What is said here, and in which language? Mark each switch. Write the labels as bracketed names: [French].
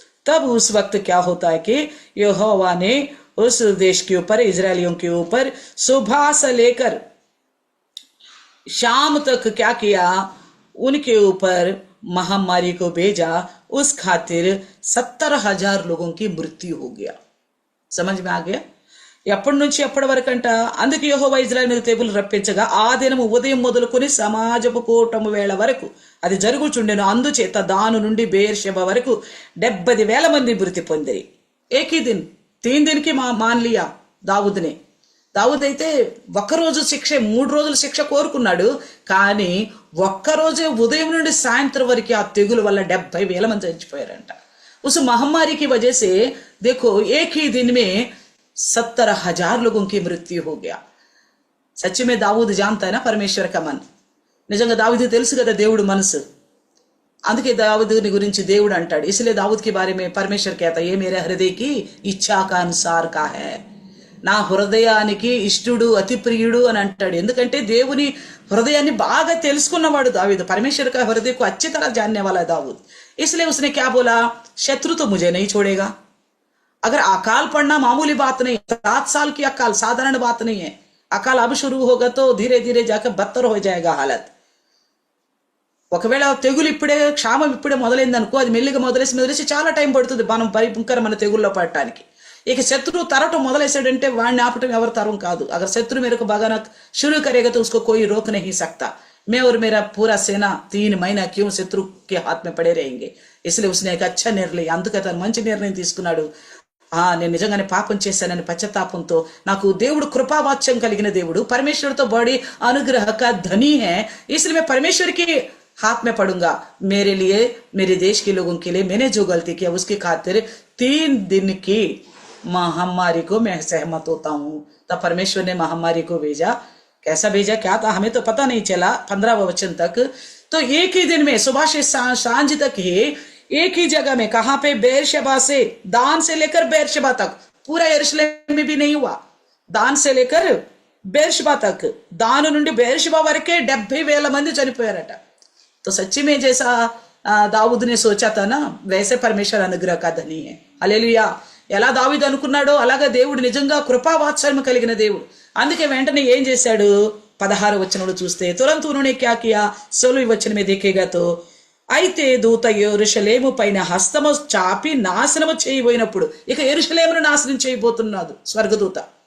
[Hindi] तब उस वक्त क्या होता है कि यहोवा ने उस देश के ऊपर, इजरायलियों के ऊपर सुबह से लेकर शाम तक क्या किया? उनके ऊपर महामारी को भेजा. उस खातिर 70,000 लोगों की मृत्यु हो गया. समझ में आ गया? [Telugu] ఎప్పటి నుంచి ఎప్పటి వరకంట? అందుకే యెహోవా ఇజ్రాయేలు మీద తెగులు రప్పించగా ఆ దినము ఉదయం మొదలుకొని సమాజపు కూటము వేళ వరకు అది జరుగుచుండెను. అందుచేత దాను నుండి బేర్షెబ వరకు 70,000 మంది మృతి పొందాయి. [Hindi] ఏకీ దిన్ 3 दिन की मान लिया दाऊद ने. [Telugu] దావూద్ అయితే ఒక్కరోజు శిక్ష, 3 రోజుల శిక్ష కోరుకున్నాడు. కానీ ఒక్కరోజే ఉదయం నుండి సాయంత్రం వరకు ఆ తెగులు వల్ల 70,000 మంది చచ్చిపోయారంట. [Hindi] उस महामारी की वजह से देखो एक ही दिन में 70,000 लोगों की मृत्यु हो गया. सच में दाऊद जानता है ना परमेश्वर का मन. [Telugu] నిజంగా దావీదు తెలుసు కదా దేవుడు మనసు. అందుకే దావీదుని గురించి దేవుడు అంటాడు, [Hindi] इसलिए दाऊद के बारे में परमेश्वर कहता है, ये मेरे हृदय की इच्छा का अनुसार का है. [Telugu] నా హృదయానికి ఇష్టుడు, అతి ప్రియుడు అని అంటాడు. ఎందుకంటే దేవుని హృదయాన్ని బాగా తెలుసుకున్నవాడు దావీదు. [Hindi] परमेश्वर का हृदय को अच्छी तरह जानने वाला दाऊद. इसलिए उसने क्या बोला? शत्रु तो मुझे नहीं छोड़ेगा. अगर अकाल पड़ना मामूली बात नहीं, 7 साल की अकाल साधारण बात नहीं है. अकाल अब शुरू होगा तो धीरे धीरे जाकर बदतर हो जाएगा हालत. [Telugu] ఒకవేళ తెగులు ఇప్పుడే, క్షామం ఇప్పుడే మొదలైంది అనుకో, అది మెల్లిగా మొదలేసి చాలా టైం పడుతుంది మనం భయంకరమైన తెగుల్లో పడటానికి. ఇక శత్రువు తరటం మొదలేసాడంటే వాడిని ఆపటం ఎవరి తరం కాదు. [Hindi] अगर शत्रु मेरे को भगाना शुरू करेगा तो उसको कोई रोक नहीं सकता. मैं और मेरा पूरा सेना 3 महीना क्यों शत्रु के हाथ में पड़े रहेंगे. इसलिए उसने एक अच्छा निर्णय, [Telugu] అందుకే తను మంచి నిర్ణయం తీసుకున్నాడు. నేను నిజంగానే పాపం చేశానని పశ్చాత్తాపంతో, నాకు దేవుడు కృపావాత్సల్యం కలిగిన దేవుడు, [Hindi] परमेश्वर तो बड़ी अनुग्रह का धनी है, इसलिए मैं परमेश्वर के हाथ में पड़ूंगा. मेरे लिए, मेरे देश के लोगों के लिए मैंने जो गलती किया उसकी खातिर 3 दिन की महामारी को मैं सहमत होता हूं. तब परमेश्वर ने महामारी को भेजा. कैसा भेजा, क्या था, हमें तो पता नहीं चला 15वें वचन तक. तो एक ही दिन में सुबह से सांझ तक ही एक ही जगह में, कहां पे? बेरशेबा से, दान से लेकर बेरशेबा तक, पूरा यरूशलेम में भी नहीं हुआ, दान से लेकर बेरशेबा तक, दान నుండి बेरशेबा [Telugu] వరకే 70,000 మంది చనిపోయారట. [Hindi] तो सच्ची में जैसा दाऊद ने सोचा था ना, वैसे परमेश्वर अनुग्रह का धनी है. [Telugu] హల్లెలూయా. ఎలా దావీదు అనుకున్నాడో అలాగా దేవుడు నిజంగా కృపావాత్సల్యం కలిగిన దేవుడు. అందుకే వెంటనే ఏం చేశాడు? 16 వచనంలో చూస్తే, [Hindi] तुरंत उन्होंने क्या किया? 16वें वचन में देखेगा तो, [Telugu] అయితే దూత యెరూషలేము పైన హస్తము చాపి నాశనము చేయబోయినప్పుడు, ఇక యెరూషలేమును నాశనం చేయబోతున్నాడు స్వర్గదూత.